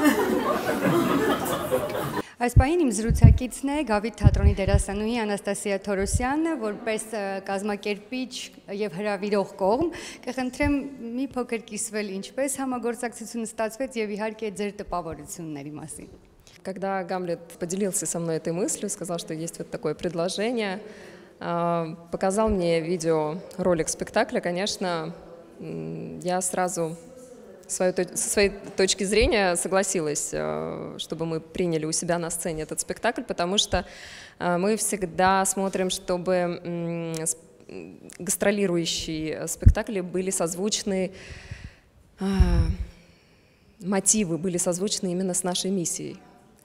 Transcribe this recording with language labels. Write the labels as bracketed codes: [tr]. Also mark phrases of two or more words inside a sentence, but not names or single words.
[hy] Այս պահին իմ զրուցակիցն է Գավիթ թատրոնի դերասանուհի Անաստասիա Թորոսյանը, որպես կազմակերպիչ եւ հրավիրող կողմ, կխնդրեմ մի փոքր կիսվել ինչպես համագործակցությունը ստացվեց եւ իհարկե ձեր տպավորությունների մասին։ [ru] Когда Гамлет поделился со мной этой мыслью, сказал, что есть вот такое предложение, показал мне видеоролик спектакля, конечно, я сразу со своей точки зрения согласилась, чтобы мы приняли у себя на сцене этот спектакль, потому что мы всегда смотрим, чтобы гастролирующие спектакли были созвучны, мотивы были созвучны именно с нашей миссией.